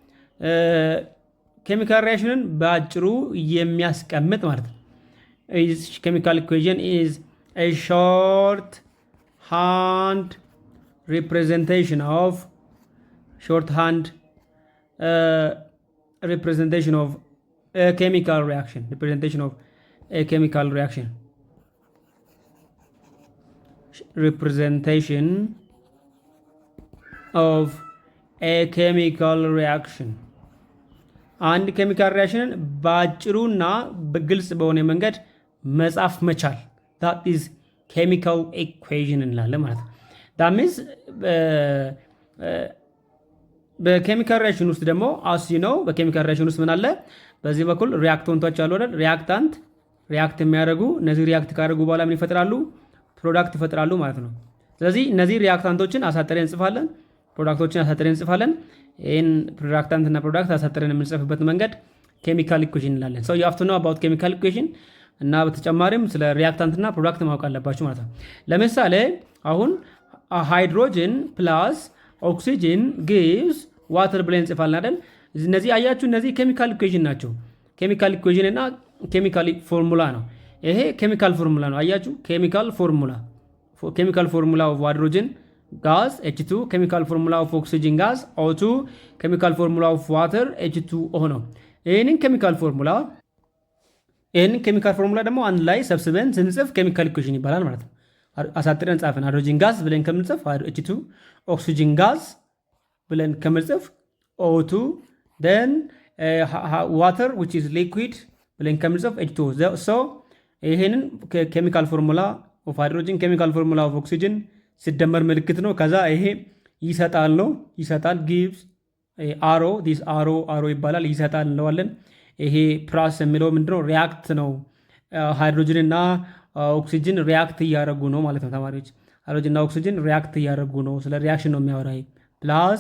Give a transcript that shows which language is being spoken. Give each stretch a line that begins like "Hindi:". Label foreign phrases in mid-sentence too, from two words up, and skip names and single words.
English: chemical reaction
Amharic: በአጭሩ የሚያስቀምጥ ማለት ነው።
English: chemical equation is a short hand representation of representation of a chemical reaction, representation of a chemical reaction, representation of a chemical reaction.
Amharic: አንድ
English: chemical reaction
Amharic: በአጭሩና በግልጽ በሆነ መንገድ መጻፍ መቻል
English: that is chemical equation
Amharic: እንላለን ማለት ነው።
English: that means በchemical reaction
Amharic: ውስጥ ደግሞ
English: as you know በchemical reaction
Amharic: ውስጥ ምን አለ? በዚህ በኩል ሪያክታንቶች አሉ አይደል?
English: reactant react
Amharic: የሚያደርጉ እነዚህ ሪያክት ካደረጉ በኋላ ምን ይፈጥራሉ? ፕሮዳክት ይፈጥራሉ ማለት ነው። ስለዚህ እነዚህ ሪያክታንቶችን አሳጥረን እንጽፋለን፣ ፕሮዳክቶችን አሳጥረን እንጽፋለን። ይህን ሪያክታንት እና ፕሮዳክት አሳጥረን የምንጽፍበት መንገድ
English: chemical equation
Amharic: እንላለን።
English: so you have to know about chemical equation
Amharic: እና በተጨማሪም ስለ ሪያክታንት እና ፕሮዳክት ማወቅ አለባችሁ ማለት ነው። ለምሳሌ አሁን
English: hydrogen plus oxygen gives water
Amharic: ብለን እንጽፋለን አይደል? እነዚህ አያችሁ፣ እነዚህ
English: chemical equation
Amharic: ናቸው።
English: chemical equation
Amharic: እና
English: chemical formula
Amharic: ነው። ይሄ
English: chemical formula
Amharic: ነው። አያችሁ፣
English: chemical formula of hydrogen gas H2፣ chemical formula of oxygen gas O2፣ chemical formula of water H2O
Amharic: ነው። ይህንን ኬሚካል ፎርሙላ ደግሞ አንድ ላይ ሰብስበን ስንጽፍ
English: chemical equation
Amharic: ይባላል ማለት ነው። አሳጥረን ጻፈን
English: hydrogen gas
Amharic: ብለን ከምንጽፍ H2፣
English: oxygen gas
Amharic: ብለን ከምንጽፍ O2፣
English: then water which is liquid
Amharic: ብለን ከምንጽፍ H2O። so ይሄንን
English: chemical formula of hydrogen chemical formula of oxygen
Amharic: ሲደመር ምልክት ነው። ከዛ ይሄ ይሰጣል ነው ይሰጣል
English: gives arrow this arrow
Amharic: ይባላል ይሰጣል እንለዋለን። ይሄ ፕላስ የሚለው ምንድነው ሪያክት ነው። ሃይድሮጅን እና ኦክሲጅን ሪያክት እያደረጉ ነው ማለት ነው ተማሪዎች። ሃይድሮጅን እና ኦክሲጅን ሪያክት እያደረጉ ነው። ስለ ሪያክሽን ነው የሚያወራ። ፕላስ